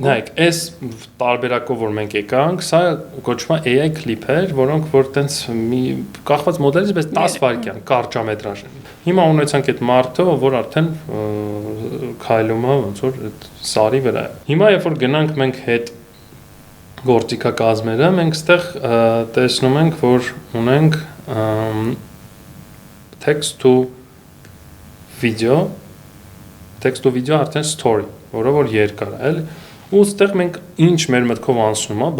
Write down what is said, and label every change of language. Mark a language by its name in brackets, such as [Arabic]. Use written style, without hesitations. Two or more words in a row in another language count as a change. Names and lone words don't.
[Armenian] Նայեք, այս տարբերակով որ մենք եկանք, սա կոչվում է [English] AI clip- [Armenian] եր, որոնք որ տենց մի կախված մոդելից բայց 10 վայրկյան կարճամետրաժ են։ Հիմա ունեցանք այդ մարդը, որ արդեն քայլում է ոնց որ այդ սարի վրա է։ Հիմա երբ որ գնանք մենք հետ գործիքակազմերը, մենք այստեղ տեսնում ենք, որ ունենք [English] text to video, text to video արդեն story, [Armenian] որը որ երկար է, էլի։ Ու այստեղ մենք ինչ մեր մտքով անցնում է,